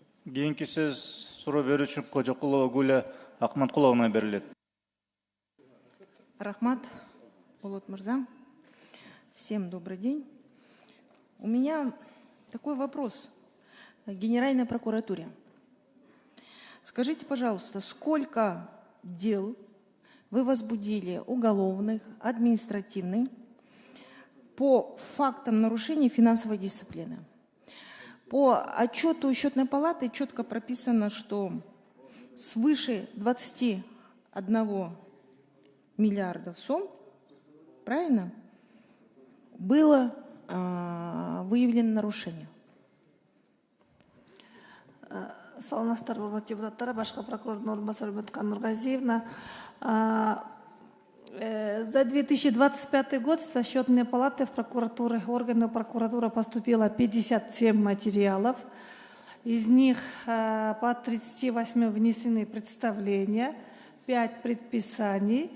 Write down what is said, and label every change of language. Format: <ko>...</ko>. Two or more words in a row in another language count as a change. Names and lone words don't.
<ky>Кийинки сөз суроо берүүчү Кожокулова Гуля Акматқуловна берилет. Рахмат, Болот Мырза.</ky> <ru>Всем добрый день. У меня такой вопрос к Генеральной прокуратуре. Скажите, пожалуйста, сколько дел вы возбудили уголовных, административных по фактам нарушения финансовой дисциплины? По отчету Счетной палаты четко прописано, что свыше 21 миллиардов сом, правильно, было выявлено нарушение.</ru> <ky>Саламатсыздар, урматтуу депутаттар, башкы прокурордун орун басары Үмүткан Нургазиевна.</ky> <ru>За 2025 год со Счетной палаты в прокуратуры, органы прокуратуры поступило 57 материалов. Из них по 38 внесены представления, 5 предписаний.</ru>